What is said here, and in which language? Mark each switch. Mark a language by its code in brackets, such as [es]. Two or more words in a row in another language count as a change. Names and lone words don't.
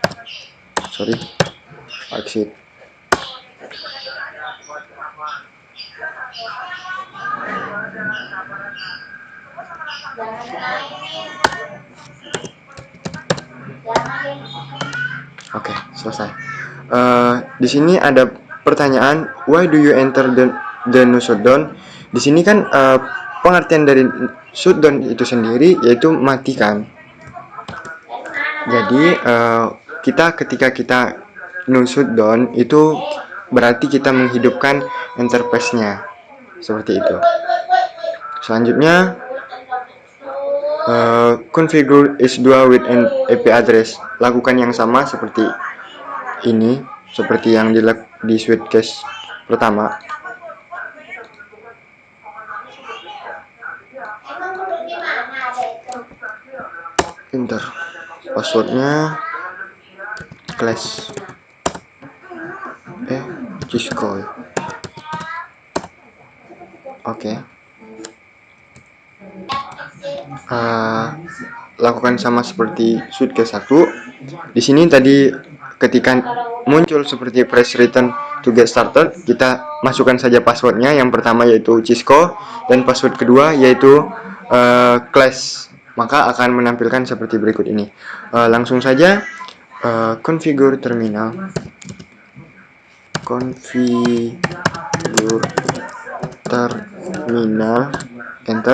[id] Exit. Oke, selesai. Di sini ada pertanyaan, [en] why do you enter the no shutdown? [id] Di sini kan pengertian dari shutdown itu sendiri yaitu matikan. Jadi ketika kita no shutdown itu berarti kita menghidupkan interface-nya. Seperti itu. Selanjutnya [en] configure S2 with an IP address. [id] Lakukan yang sama seperti ini, seperti yang di [en] switch case [id] pertama. Enter passwordnya class Cisco. Oke. Lakukan sama seperti [en] switch case [id] 1. Di sini tadi ketika muncul seperti [en] press return to get started, [id] kita masukkan saja passwordnya. Yang pertama yaitu Cisco dan password kedua yaitu class. Maka akan menampilkan seperti berikut ini. Langsung saja [en] configure terminal. [id] Enter.